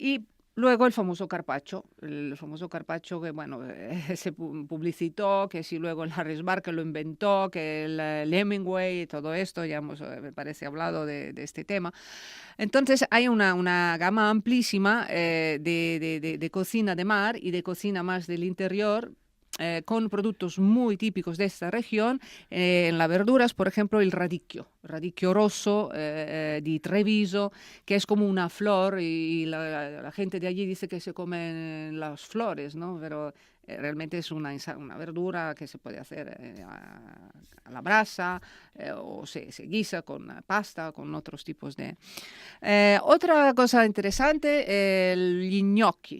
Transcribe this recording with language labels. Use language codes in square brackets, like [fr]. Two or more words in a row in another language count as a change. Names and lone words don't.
[es] Y Luego el famoso carpaccio que, bueno, se publicitó, que si luego el Harris Bar que lo inventó, que el Hemingway y todo esto, ya hemos, me parece, hablado de este tema. Entonces hay una gama amplísima de cocina de mar y de cocina más del interior, con productos muy típicos de esta región. En las verduras, por ejemplo, el [it] radicchio rosso di Treviso, [es] que es como una flor y la gente de allí dice que se comen las flores, ¿no? Pero realmente es una verdura que se puede hacer a la brasa, o se guisa con pasta, con otros tipos de... otra cosa interesante, el gnocchi.